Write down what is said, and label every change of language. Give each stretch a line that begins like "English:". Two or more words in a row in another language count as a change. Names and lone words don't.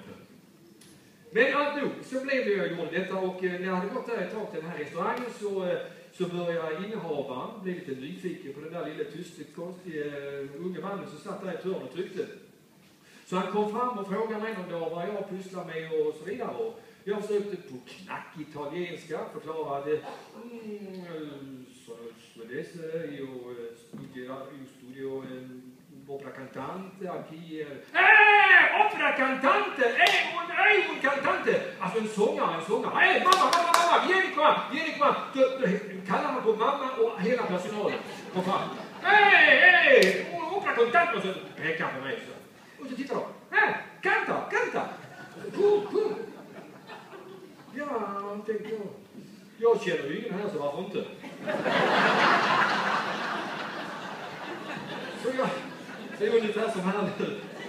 Swedish: Men allt nog, så blev det jag gjorde detta, och när jag hade gått där ett tag till den här restaurangen så började innehavaren bli lite nyfiken på den där lilla tysta, konstiga unge mannen som satt där i ett hörn och tryckte. Så han kom fram och frågade mig om det var vad jag pysslar med och så vidare. Och jag försökte på knack italienska förklara det.
Italian: Studio opera cantante, aquí opera cantante, un cantante.
Swedish: Alltså en sångare. Mamma,
Italian: vieni qua.
Swedish: Kallar man på mamma och hela personalen. Kom fram.
Italian: Opera cantante.
Swedish: Och så pekar på mig så. Och så tittar de. Canta. Cool. Ja, tänkte jag. Jag känner ju ingen här, så varför inte? Så jag, det är ungefär som här nu.